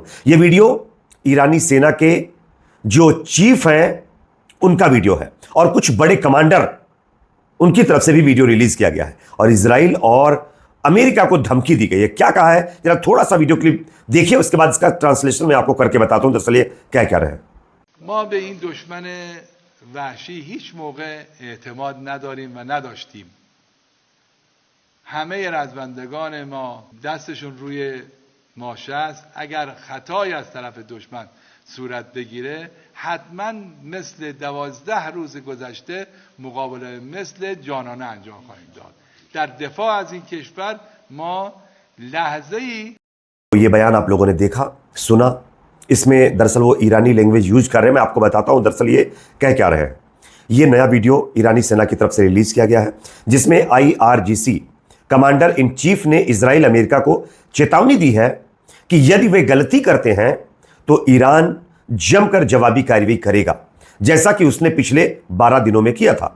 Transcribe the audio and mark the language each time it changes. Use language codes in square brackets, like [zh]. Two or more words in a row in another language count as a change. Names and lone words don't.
[hi] यह वीडियो ईरानी सेना के जो चीफ हैं उनका वीडियो है और कुछ बड़े कमांडर, उनकी तरफ से भी वीडियो रिलीज किया गया है और इजराइल और अमेरिका को धमकी दी गई है। क्या कहा है, जरा थोड़ा सा [en] video clip [hi] देखिए, उसके बाद इसका ट्रांसलेशन मैं आपको करके बताता हूं दरअसल ये क्या कह रहे हैं। [fa] ما به این دشمن وحشی هیچ موقع اعتماد نداریم و نداشتیم. همه رزمندگان ما دستشون روی ماشه است. اگر خطایی از طرف دشمن صورت بگیره حتما مثل 12 روز گذشته مقابله مثل جانانه انجام خواهیم داد. در دفاع از این کشور ما لحظه‌ای [hi] ये बयान आप लोगों ने देखा, सुना। इसमें दरअसल वो ईरानी [en] language use [hi] कर रहे हैं। मैं आपको बताता हूं दरअसल ये कह क्या रहे हैं। ये नया वीडियो ईरानी सेना की तरफ से रिलीज किया गया है जिसमें IRGC [en] commander in chief [hi] ने इजराइल अमेरिका को चेतावनी दी है कि यदि वे गलती करते हैं तो ईरान जमकर जवाबी कार्रवाई करेगा, जैसा कि उसने पिछले 12 दिनों में किया था।